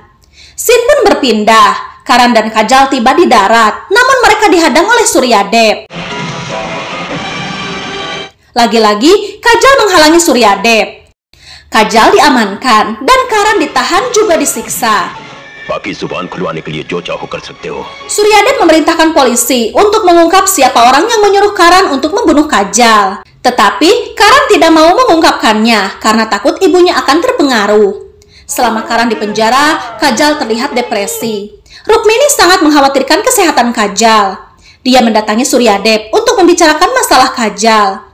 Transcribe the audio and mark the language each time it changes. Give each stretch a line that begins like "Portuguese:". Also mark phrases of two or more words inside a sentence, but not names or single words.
Indonesian: Scene pun berpindah. Karan dan Kajal tiba di darat, namun mereka dihadang oleh Suryadev. Lagi-lagi, Kajal menghalangi Suryadev. Kajal diamankan dan Karan ditahan juga disiksa.
Hindi: बाकी जुबान खुलवाने के लिए जो चाहो कर सकते हो.
Indonesian: Suryadep memerintahkan polisi untuk mengungkap siapa orang yang menyuruh Karan untuk membunuh Kajal. Tetapi Karan tidak mau mengungkapkannya karena takut ibunya akan terpengaruh. Selama Karan di penjara, Kajal terlihat depresi. Rukmini sangat mengkhawatirkan kesehatan Kajal. Dia mendatangi Suryadep untuk membicarakan masalah Kajal.